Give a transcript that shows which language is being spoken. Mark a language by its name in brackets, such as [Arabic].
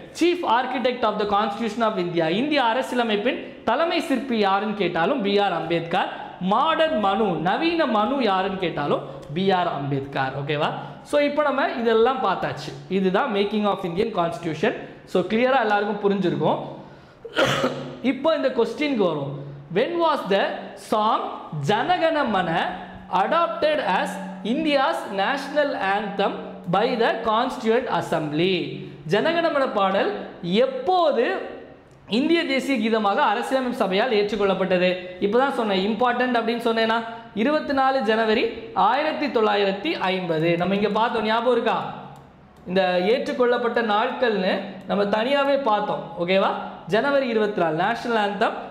[English] chief architect of the constitution of India, [Tamil] இந்திய அரசியலமைப்பின் தலைமை சிற்பி யாருன்னு கேட்டாலும் பிஆர் அம்பேத்கர். மாடர்ன் மனு, நவீன மனு யாருன்னு கேட்டாலும் பிஆர் அம்பேத்கர். ஓகேவா? ஸோ இப்போ நம்ம இதெல்லாம் பார்த்தாச்சு. இதுதான் [English] Making of Indian constitution. [Tamil] So கிளியராக எல்லாருக்கும் புரிஞ்சிருக்கும். இப்போ இந்த கொஸ்டினுக்கு வரும். [English] when was the song Janagana Mana adopted as India's national anthem by the Constituent Assembly? [Tamil] Jana Gana Mana பாடல் எப்போது இந்திய தேசிய கீதமாக அரசியலமைப்பு சபையால் ஏற்றுக்கொள்ளப்பட்டது? இப்போதான் சொன்னேன், இம்பார்ட்டன்ட் அப்படின்னு சொன்னேன்னா 24 ஜனவரி 1950. நம்ம இங்கே பார்த்தோம், ஞாபகம் இருக்கா? இந்த ஏற்றுக்கொள்ளப்பட்ட நாட்கள்னு நம்ம தனியாகவே பார்த்தோம். ஓகேவா? ஜனவரி 24 நேஷனல் ஆந்தம்